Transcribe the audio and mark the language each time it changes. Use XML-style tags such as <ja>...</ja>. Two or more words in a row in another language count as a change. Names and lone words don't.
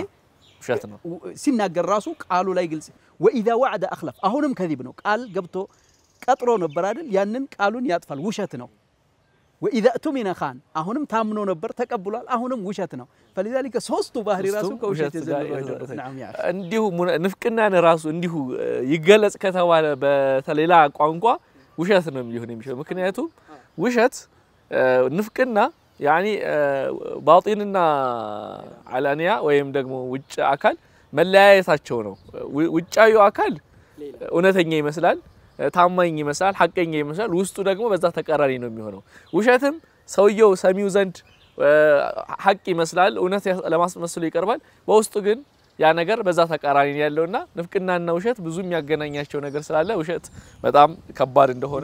<am>ውሸት ነው ሲናገር ራሱ ቃሉ ላይ ግልጽ</am> <ar>واذا وعد اخلف</ar> <am>አሁንም كذب ነው ቃል ገብቶ ቀጥሮ ነበር አይደል ያንን ቃሉን ያጥፋል ውሸት ነው</am> <ar>واذا اؤتمن خان</ar> <am>አሁንም ታምኖ ነበር ተቀብሏል አሁንም ውሸት ነው فلذلك ሶስቱ ባህሪ ራሱ ከውሸት የዘለሉ አይደለም</am> <ar>نعم يا</ar> <am>እንዲሁ ንፍቅናን ራሱ እንዲሁ ይገለጽ ከተባለ በተሌላ ቋንቋ ውሸት ነው የሚሆን የሚችለው ምክንያቱም ውሸት ንፍቅና يعني باطنና علانيا ወይም ደግሞ ውጭ አካል መለያየታቸው ነው ውጫዩ አካል እውነተኛ ይመስላል ታማኝ ይመስላል ሐቀኛ ይመስላል ውስጡ ደግሞ በዛ ተቀራኒ ነው የሚሆነው ውሸትም ሰውየው ሰሚው ዘንድ ሐቅ ይመስላል እውነት ለማስመስሉ ይቀርባል በውስጡ ግን ያ ነገር በዛ ተቀራኒ ያለውና ንፍቅናና ውሸት ብዙ የሚያገናኛቸው ነገር ስላለ ውሸት በጣም ከባድ እንደሆነ</am>